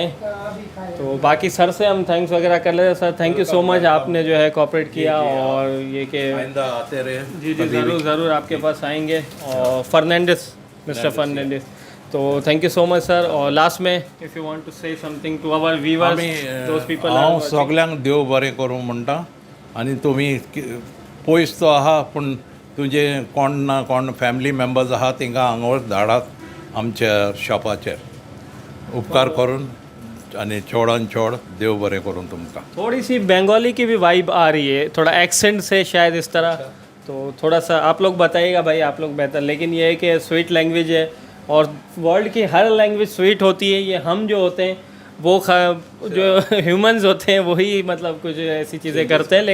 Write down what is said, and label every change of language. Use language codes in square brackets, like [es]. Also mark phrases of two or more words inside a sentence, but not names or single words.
[hi] अभी खाए। तो बाकी सर से हम थैंक्स वगैरह कर लेते। सर [en] thank you so much, [hi] आपने जो है कोऑपरेट किया, और ये कि आइंदा आते रहे। जी ज़रूर ज़रूर आपके पास आएंगे। और फर्नांडिस, मिस्टर फर्नांडिस, तो [en] thank you so much [hi] सर। और लास्ट में [en] if you want to say something to our viewers, those people [kok] हांव सगल्यांक देव बरें करूं म्हणटा। आनी तुमी पयस तो आहा, पूण तुजे कोण ना कोण [en] family members [kok] आहा तिंका हांगा धाडात आमच्या शॉपाचेर, उपकार करून, आनी चोडान चोड देव बरें करूं तुमकां। [hi] थोड़ी सी बंगाली की भी वाइब आ रही है, थोड़ा एक्सेंट से शायद इस तरह। तो थोड़ा सा आप लोग बताइएगा भाई, आप लोग बेहतर। लेकिन ये है कि [en] sweet language [hi] है, और वर्ल्ड की हर लैंग्वेज स्वीट होती है। ये हम जो होते हैं वो जो ह्यूमंस होते हैं वही मतलब कुछ ऐसी चीज़ें करते हैं।